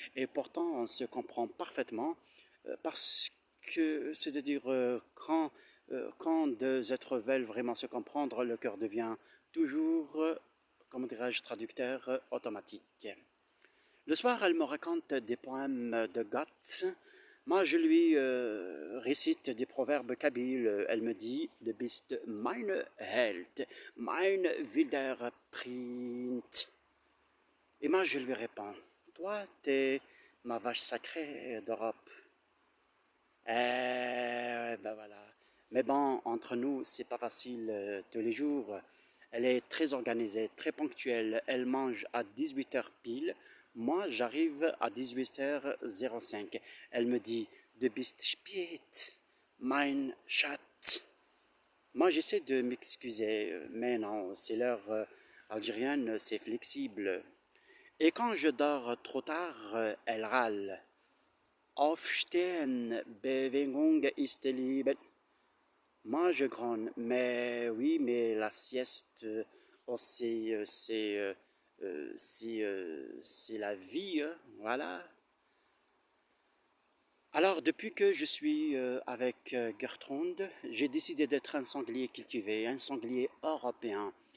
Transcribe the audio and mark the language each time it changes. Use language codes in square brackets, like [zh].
[fr] Et pourtant, on se comprend parfaitement parce que, c'est-à-dire, quand deux êtres veulent vraiment se comprendre, le cœur devient toujours, comment dirais-je, traducteur automatique. Le soir, elle me raconte des poèmes de Goethe. Moi, je lui récite des proverbes kabyles. Elle me dit [de] Du bist meine Held, mein wilder Prinz. [fr] Et moi, je lui réponds Toi, t'es ma vache sacrée d'Europe. Ben voilà. Mais bon, entre nous, c'est pas facile tous les jours. Elle est très organisée, très ponctuelle. Elle mange à 18 h pile. Moi, j'arrive à 18h05. Elle me dit [de] Du bist spät, mein Schatz. [fr] Moi, j'essaie de m'excuser, mais non, c'est l'heure algérienne, c'est flexible. Et quand je dors trop tard, elle râle. [de] Aufstehen, Bewegung ist Leben. [fr] Moi, je grogne, mais oui, mais la sieste aussi, c'est la vie, hein, voilà. Alors, depuis que je suis avec Gertrude, j'ai décidé d'être un sanglier cultivé, un sanglier européen.